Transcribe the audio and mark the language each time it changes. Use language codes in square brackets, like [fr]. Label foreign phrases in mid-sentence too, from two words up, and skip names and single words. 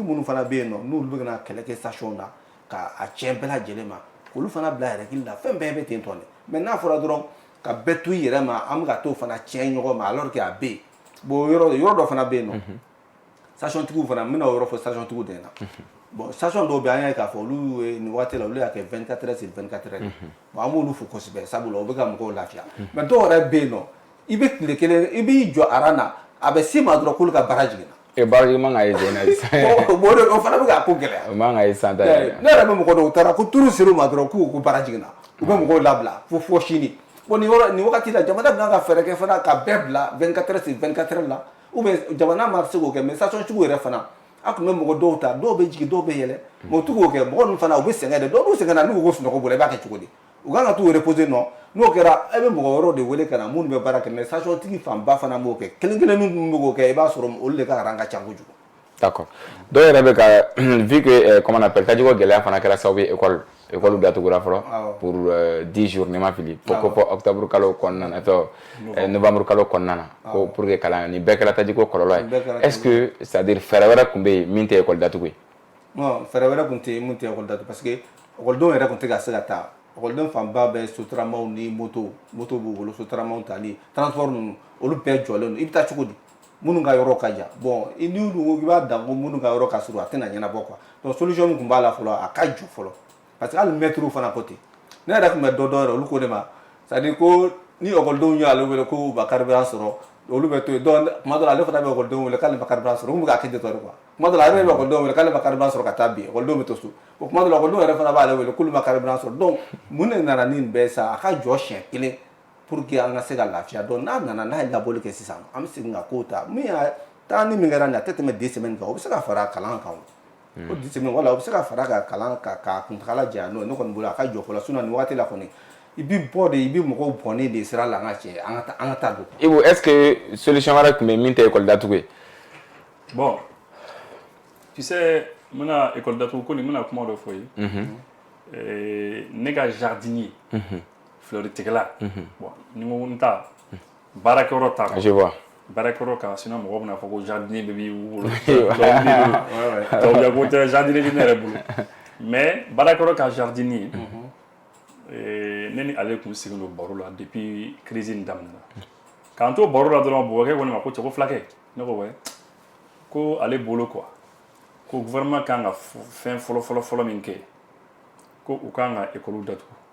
[bm] minnu fana bɛ yen nɔ n'olu bɛ na kɛlɛ kɛ station na ka a tiɲɛ bɛɛ lajɛlen ma olu fana bila yɛrɛ la fɛn bɛɛ bɛ ten tɔ de mais n'a fɔra dɔrɔn ka bɛɛ to i yɛrɛ ma an bɛ ka t'o fana tiɲɛ ɲɔgɔn ma [fr] alors que [bm] a bɛ yen bon yɔrɔ dɔ fana bɛ yen nɔ station tigiw fana n bɛna o yɔrɔ fɔ station tigiw de ɲɛna bon station dɔw bɛ an y'a ye k'a fɔ olu ye nin waati la olu y'a kɛ [fr] 24 heures sur 24 heures [bm] bon an b'olu fo kosɛbɛ sabula o bɛ ka mɔgɔw lafiya mais dɔw yɛrɛ bɛ yen nɔ i bɛ tile kelen i b'i jɔ aran na a bɛ s'i ma dɔrɔn k'olu ka baara jiginna. baara man ka ye jɛnɛ o fana bɛ k'a ko gɛlɛya. o man ka ye san ta yɛrɛ. ne yɛrɛ bɛ mɔgɔ dɔw taara ko turu ser'u ma dɔrɔn k'u ko baara jiginna u bɛ mɔgɔw labila fo sini bon nin wagati la jamana bɛ ka fɛɛrɛ kɛ fana ka bɛɛ bila [fr] 24 heures sur 24 heures [bm] la [fr] ou bien [bm] jamana ma se k'o kɛ mais station tigiw yɛrɛ fana a tun bɛ mɔgɔ dɔw ta dɔw bɛ jigin dɔw bɛ yɛlɛ mais u t'u k'o kɛ mɔgɔ ninnu fana u bɛ sɛgɛn de dɔw b'u sɛgɛn na n'u ko sunɔgɔ bolo i b'a kɛ cogo di u kan ka t'u reposer nɔ n'o kɛra e bɛ mɔgɔ wɛrɛw de wele ka na minnu bɛ baara kɛ mais station tigi fanba fana b'o kɛ kelen kelen minnu bɛ k'o kɛ i b'a sɔrɔ olu de ka rang ka ca kojugu. d'accord dɔw yɛrɛ bɛ ka [fr] vu que comment on appelle [bm] tajiko gɛlɛya fana kɛra sababu ye école datugura fɔlɔ [fr] pour 10 jours [bm] ni ma fili ko fɔ octobre kalo kɔnɔna na novembre kalo kɔnɔna na ko [fr] pour que [bm] kalan ni bɛɛ kɛra tajiko kɔlɔlɔ ye [fr] est ce que c'est à dire [bm] fɛɛrɛ wɛrɛ tun bɛ yen min tɛ école datugu ye. non fɛɛrɛ wɛrɛ tun tɛ yen min tɛ école datugu [fr] parce que [bm] école denw yɛrɛ tun tɛ ka se ka taa ekɔliden fanba bɛ sotaramaw ni moto b'u bolo sotaramaw tali transport ninnu olu bɛɛ jɔlen don i bɛ taa cogo di minnu ka yɔrɔ ka jan bon ni dun ko k'i b'a dan ko minnu ka yɔrɔ ka surun a tɛna ɲɛnabɔ [fr] quoi donc [bm] solution min tun b'a la fɔlɔ a ka jɔ fɔlɔ [fr] parce que [bm] hali mɛtiriw fana ko ten ne yɛrɛ tun bɛ dɔ yɛrɛ olu ko de ma [fr] c'est à dire [bm] ko ni ekɔlidenw y'ale wele ko u ka carburant sɔrɔ olu bɛ to yen donc tuma dɔ la ale fana bɛ ekɔlidenw wele k'ale ma carburant sɔrɔ mun bɛ k'a kɛ ten tɔ de quoi tuma dɔ la ale bɛ ekɔlidenw wele k'ale ma carburant sɔrɔ ka taa bi ekɔlidenw bɛ to so o tuma dɔ la ekɔlidenw yɛrɛ fana b'ale wele k'olu ma carburant sɔrɔ donc mun de nana ni nin bɛɛ sa a ka jɔ siɲɛ kelen [fr] pour que [bm] an ka se ka lafiya donc n'a nana n'a ye labɔli kɛ sisan an bɛ segin ka kow ta min y'a taa ni min kɛra nin a tɛ tɛmɛ 2 semaines kan o bɛ se ka fara kalan kan o 10 semaines wala o bɛ se ka fara ka kalan ka kuntagala janya n'o ye ne kɔni bolo a ka jɔ fɔlɔ sinon nin wagati la kɔni i bɛ bɔ de i bɛ mɔgɔw bɔnnen de sira la an ka cɛ an ka taa don. Ibu [fr] est-ce que [bm] solution wɛrɛ tun bɛ min tɛ école datugu ye. [fr] Bon tu sais [bm] n bɛna école datugu ko nin n bɛna kuma dɔ fɔ ye ne ka jardinier fleuretigɛla bon ni n ko n ta baarakɛyɔrɔ t'a kɔ. [fr] Je vois. [bm] Baarakɛyɔrɔ kan sinon mɔgɔw bɛna fɔ ko jardinier bɛ b'i bolo tubabuya ko tɛ jardinier tɛ ne yɛrɛ bolo mais baarakɛyɔrɔ ka jardinier ne ni ale tun sigilen don baro la [fr] depuis crise [bm] in daminɛna k'an to baro la dɔrɔn bɔbɔkɛ ko ne ma ko cɛ ko fulakɛ ne ko wɛ ko ale bolo quoi ko gouvernement kan ka fɛn fɔlɔ min kɛ ko u kan ka école datugu